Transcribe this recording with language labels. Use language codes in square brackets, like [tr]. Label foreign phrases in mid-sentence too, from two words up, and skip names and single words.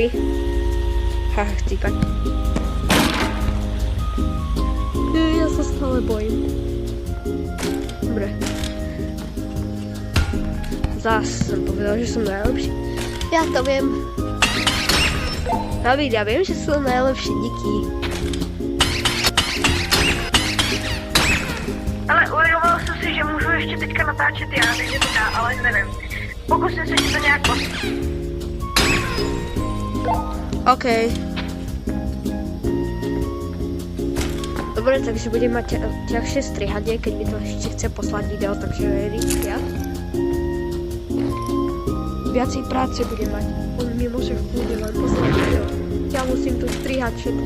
[sk] Haha, chcípať. Ja sa stále bojím. Dobre. Zás som povedal, že som najlepší. Ja to viem. David, ja viem, že som najlepší, [cs] díky. Ale uvědomil jsem si, že můžu ještě teďka natáčet já, takže to dá, ale nevím. Pokusím se ti to nějak OK. [sk] Dobre, takže budem mať ťažšie strihanie, keď mi to ešte chce poslať video, takže rýchlia. Viacej práce budem mať. On mi môže v kľude len poslať video. Ja musím tu strihať všetko.